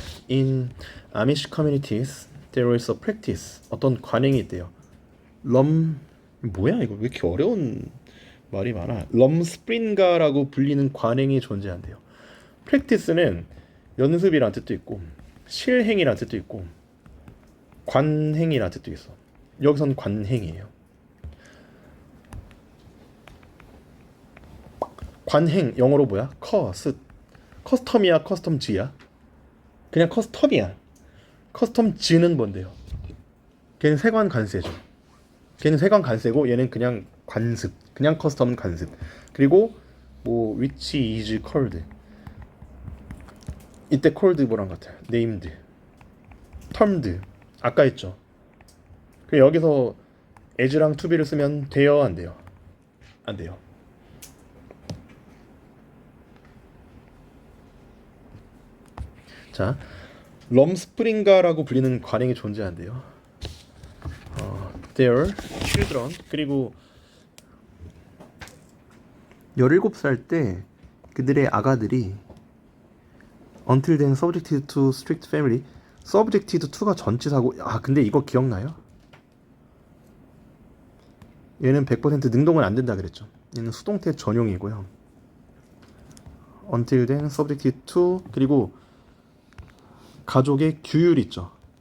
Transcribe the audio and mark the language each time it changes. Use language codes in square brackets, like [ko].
[en] In Amish communities, there is a practice. [ko] 어떤 관행이 있대요. 뭐야 이거 왜 이렇게 어려운 말이 많아. 럼스프링가라고 불리는 관행이 존재한대요. practice는 연습이란 뜻도 있고 실행이란 뜻도 있고 관행이란 뜻도 있어. 여기서는 관행이에요. 관행 영어로 뭐야? 커스텀이야 커스텀즈야? 그냥 커스텀이야. 커스텀즈는 뭔데요? 걔는 세관 관세죠. 걔는 세관 관세고 얘는 그냥 관습. 그냥 커스텀은 관습. 그리고 뭐 [en] which is called. [ko] 이때 called 뭐랑 같아요? named, termed. 아까 했죠. 그 여기서 as랑 to be를 쓰면 돼요, 안 돼요? 안 돼요. 자, 럼스프링가라고 불리는 관행이 존재한대요. [en] Their children, [ko] 그리고 17살 때 그들의 아가들이 [en] Until then subjected to strict family. [ko] subjected to가 전치사고, 근데 이거 기억나요? 얘는 100% 능동은 안 된다 그랬죠. 얘는 수동태 전용이고요. [en] Until then subjected to, [ko] 그리고 가족의 규율 있죠.